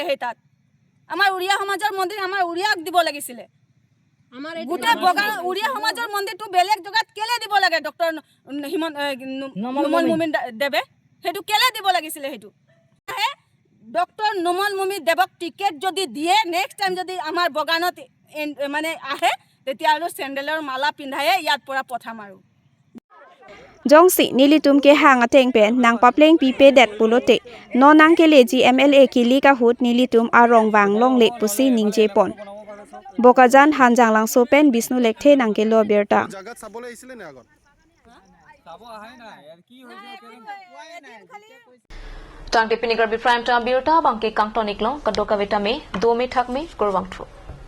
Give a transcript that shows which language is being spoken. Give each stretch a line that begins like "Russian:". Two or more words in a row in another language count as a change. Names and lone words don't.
Assamese: সেই তাত আমাৰ উৰিয়া সমাজৰ মন্দিৰ আমাৰ উৰিয়াক দিব লাগিছিলে, গোটেই বগান উৰিয়া সমাজৰ মন্দিৰটো বেলেগ জেগাত কেলে দিব লাগে? ডক্টৰ নমল মুমিন দেৱে সেইটো কেলে দিব লাগিছিলে? সেইটো ডক্টৰ নমল মুমিন দেৱক টিকেট যদি দিয়ে,
English: next time
Assamese: যদি আমাৰ বগানত মানে আহে, তেতিয়াহ'লে চেণ্ডেলৰ মালা পিন্ধাই ইয়াৰ পৰা পঠাম আৰু।
Karbi: Jongsi nilitum ke hang ateng pen nang papleng pipe det pulote no nang ke leji MLA kili ka hut nilitum arong wang long le pusi ningje pon bokajan hanjang lang so pen bisnu lekthe nang ke lo berta
Assamese: জাগাত চাবলৈ আহিছিলে নে আগত? চাব আহে নাই, ইয়াৰ কি হৈছে?
Karbi: Tang de pinigar bi
English: prime time
Karbi: biota bangke kangtonik lo kadoka vitame 2 me thak me kurwang tru.